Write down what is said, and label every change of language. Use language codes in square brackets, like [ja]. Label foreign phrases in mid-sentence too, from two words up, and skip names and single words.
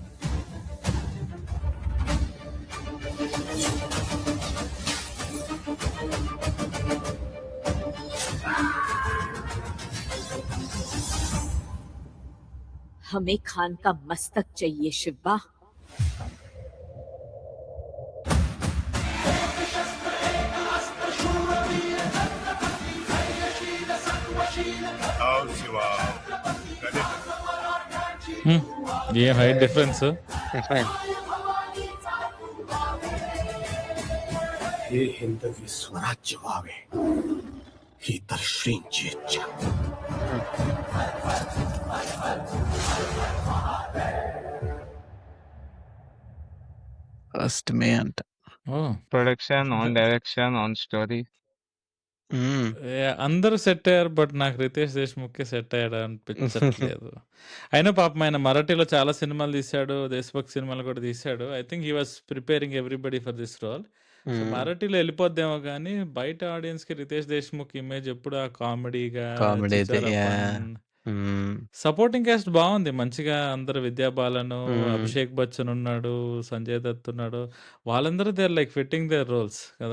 [hi] हमें खान का मस्तक चाहिए शिवा। आओ सिवा, गले [en] a height difference. [mr] हे हिंदवी स्वराज्य व्हावे ही दर्शनीची इच्छा. [te] ఫస్ట్ మే అంట. ఓ [en] production, on direction, on story. [te] అందరూ సెట్ అయ్యారు. బట్ నాకు 'రితేష్ దేశ్‌ముఖే' సెట్ అయ్యాడు అనిపించట్లేదు. అయినా పాపం ఆయన మరాఠీలో చాలా సినిమాలు తీశాడు. 'దేశభక్తి' సినిమాలు కూడా తీశాడు. [en] I think he was preparing everybody for this role. [te] సో మరాఠీలో వెళ్ళిపోద్దేమో కానీ బయట ఆడియన్స్‌కి 'రితేష్ దేశ్‌ముఖ్' ఇమేజ్ ఎప్పుడు ఆ కామెడీగా, కామెడీ చిచారా ఫన్, హ్మ్. [en] supporting cast [te] బావుంది. మంచిగా అందరూ 'విద్యా బాలన్', హ్మ్. 'అభిషేక్ బచ్చన్' ఉన్నాడు, 'సంజయ్ దత్' ఉన్నాడు. వాళ్ళందరూ [en] they are like fitting their roles [te] కదా!